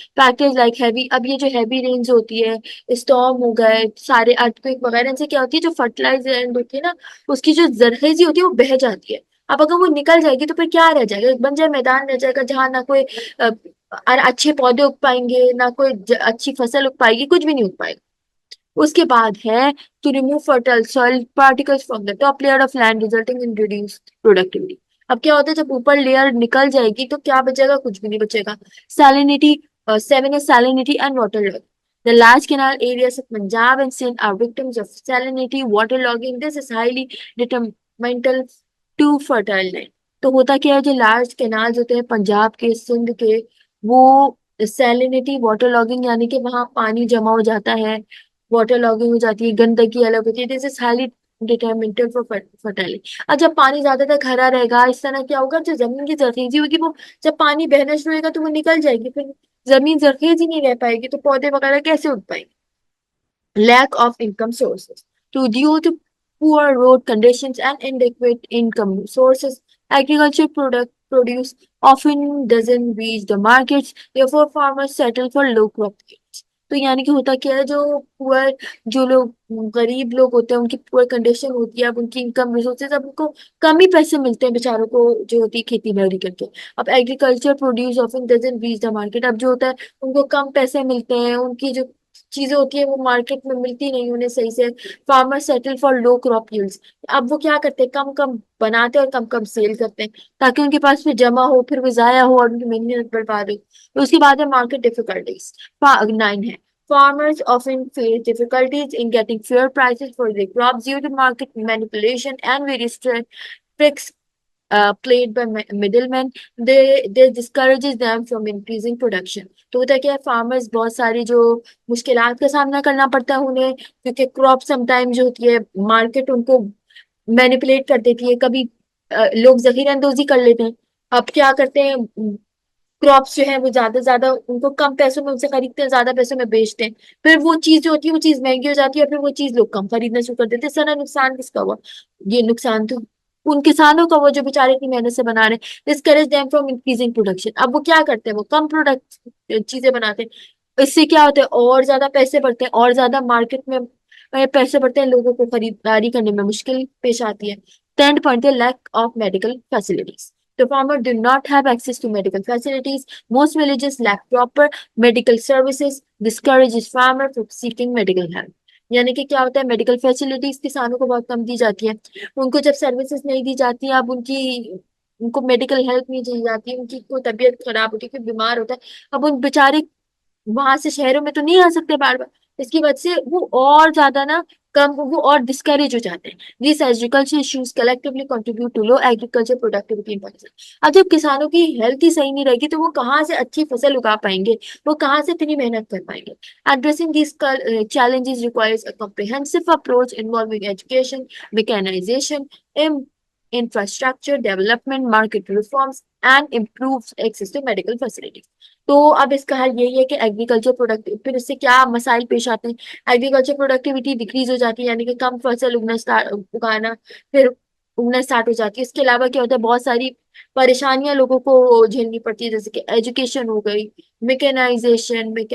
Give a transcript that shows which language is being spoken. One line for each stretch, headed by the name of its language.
Urdu: Factors like heavy اب یہ جو ہیوی رینز ہوتی ہے اسٹارم ہو گئے سارے ارتھکویک وغیرہ ان سے کیا ہوتی ہے جو فرٹیلائزر ہوتی ہے نا اس کی جو زرخیزی ہوتی ہے وہ بہہ جاتی ہے. اب اگر وہ نکل جائے گی تو پھر کیا رہ جائے گا ایک بنجر میدان رہ جائے گا جہاں نہ کوئی اچھے پودے اگ پائیں گے نہ کوئی اچھی فصل اگ پائے گی کچھ بھی نہیں اگ پائے گا. اس کے بعد ہے
English: to remove fertile soil particles from the top layer of land resulting in reduced productivity.
Urdu: اب کیا ہوتا ہے جب اوپر لیئر نکل جائے گی تو کیا بچے گا کچھ بھی نہیں بچے گا.
English: salinity 7 is salinity and water logging. The large canal areas of Punjab and Sindh are victims of salinity water logging. This is highly detrimental to fertile land.
Urdu: تو ہوتا کیا ہے جو لارج کینالز ہوتے ہیں پنجاب کے سندھ کے وہ سیلینٹی واٹر لاگنگ یعنی کہ وہاں پانی جمع ہو جاتا ہے واٹر لاگنگ ہو جاتی ہے گندگی الگ ہوتی ہے.
English: This is highly detrimental for fertility.
Urdu: اور جب پانی زیادہ تر کھڑا رہے گا اس طرح کیا ہوگا جو زمین کی زرخیزی ہوگی وہ جب پانی بہنا شروع ہوگا تو وہ نکل جائے گی پھر زمین زرخیز ہی نہیں رہ پائے گی تو پودے وغیرہ کیسے اگ پائیں گے.
English: Lack of income sources. Due to poor road conditions and inadequate income sources, agriculture produce often doesn't reach the markets. Therefore, farmers settle for low crop yields.
Urdu: تو یعنی کہ ہوتا کیا ہے جو پور جو لوگ غریب لوگ ہوتے ہیں ان کی پور کنڈیشن ہوتی ہے اب ان کی انکم ریسورسز اب ان کو کم ہی پیسے ملتے ہیں بیچاروں کو جو ہوتی ہے کھیتی باڑی کر کے.
English: اب agriculture produce often doesn't reach the market.
Urdu: اب جو ہوتا ہے ان کو کم پیسے ملتے ہیں ان کی جو چیزیں ہوتی ہیں وہ مارکیٹ میں ملتی نہیں انہیں صحیح سے.
English: Farmer settle for low crop yields.
Urdu: اب وہ کیا کرتے ہیں کم کم بناتے اور کم کم سیل کرتے ہیں تاکہ ان کے پاس پھر جمع ہو پھر وہ ضائع ہو اور ان کی محنت برباد ہو. اس کے بعد ہے مارکیٹ ڈیفیکلٹیز.
English: 9 ہے farmers often face difficulties in getting fair prices for their crops due to market manipulation and various tricks played by middlemen. They discourages them from increasing production.
Urdu: تو ہوتا ہے کہ فارمرز بہت ساری جو مشکلات کا سامنا کرنا پڑتا ہے انہیں کیونکہ کراپ سم ٹائم جو ہوتی ہے مارکیٹ ان کو مینیپولیٹ کر دیتی ہے کبھی لوگ ذخیرہ اندوزی کر لیتے ہیں. اب کیا کرتے ہیں کراپس جو ہیں وہ زیادہ سے زیادہ ان کو کم پیسوں میں ان سے خریدتے ہیں زیادہ پیسوں میں بیچتے ہیں پھر وہ چیز جو ہوتی ہے وہ چیز مہنگی ہو جاتی ہے اور پھر وہ چیز لوگ کم خریدنا شروع کر دیتے ہیں. سارا نقصان کس کا ہوا یہ نقصان تو ان کسانوں کا وہ جو بیچارے اتنی محنت سے بنا رہے ہیں.
English: discourage them from increasing production.
Urdu: اب وہ کیا کرتے ہیں وہ کم پروڈکٹ چیزیں بناتے ہیں اس سے کیا ہوتا ہے اور زیادہ پیسے بڑھتے ہیں اور زیادہ مارکیٹ میں پیسے بڑھتے ہیں لوگوں کو خریداری کرنے میں مشکل پیش آتی ہے.
English: 10 point ہے lack of medical facilities. The farmer do not have access to medical facilities. Most villages lack proper medical services. Discourages farmer from seeking medical help.
Urdu: یعنی کہ کیا ہوتا ہے میڈیکل فیسلٹیز کسانوں کو بہت کم دی جاتی ہے ان کو جب سروسز نہیں دی جاتی اب ان کو میڈیکل ہیلپ نہیں دی جاتی ان کی کوئی طبیعت خراب ہوتی ہے کوئی بیمار ہوتا ہے اب ان بیچارے وہاں سے شہروں میں تو نہیں آ سکتے بار بار اس کی وجہ سے وہ اور زیادہ نا کم وہ اور ڈسکریج ہو جاتے ہیں.
English: These agriculture issues collectively contribute to low agriculture productivity in Pakistan.
Urdu: اب جب کسانوں کی ہیلتھ ہی صحیح نہیں رہے گی تو وہ کہاں سے اچھی فصل اگا پائیں گے وہ کہاں سے اتنی محنت کر پائیں گے.
English: Addressing these challenges requires a comprehensive approach involving education, mechanization, infrastructure development, market reforms and improves access to medical facilities.
Urdu: تو اب اس کا حل یہی ہے کہ ایگریکلچر پروڈکٹ، پھر اس سے کیا مسائل پیش آتے ہیں؟ ایگریکلچر پروڈکٹیوٹی ڈکریز ہو جاتی ہے، یعنی کہ کم فصل اگانا پھر اگنا اسٹارٹ ہو جاتی ہے۔ اس کے علاوہ کیا ہوتا ہے، بہت ساری پریشانیاں لوگوں کو جھیلنی پڑتی ہے، جیسے کہ ایجوکیشن ہو گئی، میکینائزیشن،